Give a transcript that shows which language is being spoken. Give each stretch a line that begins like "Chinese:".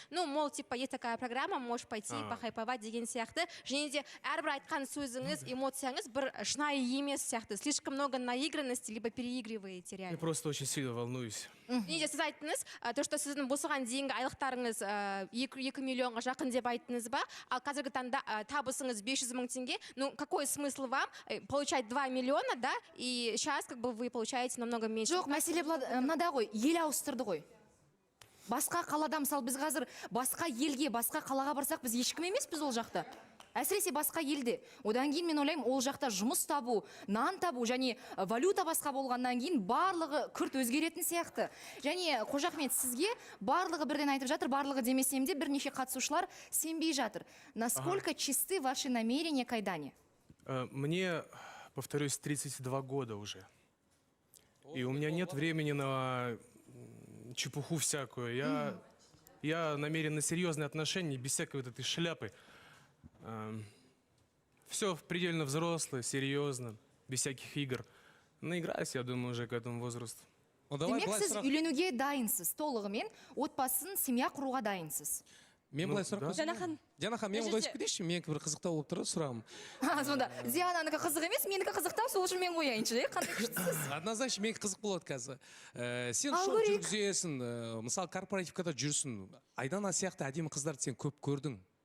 Russian: Ну, мол, типа, есть такая программа, можешь пойти похайповать
Kazakh: деген сияқты. Және де әрбір айтқан сөзіңіз, эмоцияңыз бір шынайы емес сияқты.
Russian: Слишком много наигранности, либо переигрываете реально. Я просто очень сильно волнуюсь.
Kazakh: Неде сіз айттыңыз,
Russian: то, что
Kazakh: сіздің босыған дейінгі айлықтарыңыз 2 миллионға жақын деп айттыңыз ба? Ал қазіргі таңда табысыңыз 500 000 теңге.
Russian: Ну, какой смысл вам получать 2 миллиона, да? И сейчас как бы вы получаете намного меньше.
Kazakh: Жоқ, мәселе мынада ғой, ел ауыстырды ғой. Басқа қалада, мысалы, біз қазір басқа елге, басқа қалаға барсақ, біз ешкім емес біз ол жақта. Әсіресе басқа елде. Одан кейін мен ойлаймын, ол жақта жұмыс табу, нан табу және валюта басқа болғаннан кейін барлығы күрт өзгеретін сияқты. Және Қожахмет, сізге барлығы бірден айтып жатыр, барлығы демесем де бірнеше қатысушылар сенбей жатыр.
Russian: Насколько чисты ваши намерения к Айдане? Мне, повторюсь, 32 года уже. И у меня нет времени на чепуху всякую. Я намерен на серьезные отношения, без всякой вот этой шляпы. Все предельно взрослый, серьезно, без всяких игр. Наиграюсь, я думаю, уже к этому возрасту.
Kazakh: Демек, сіз үйленуге дайынсыз, толығымен отбасын семья құруға дайынсыз. Мен былай сұрақ қойсам. Диана ханым, мен қойып кетейінші, менікі бір қызықтау болып тұрады сұрағым. Сонда, Диананікі қызық емес, менікі қызықтау, сол үшін мен қояйыншы, қандай күштісіз? Однозначно, менікі қызық болады қазір. Сен шоу жүргізесің, мысалы корпоративкада жүрсің. Айдана сияқты әдемі қыздарды сен көп көрдің.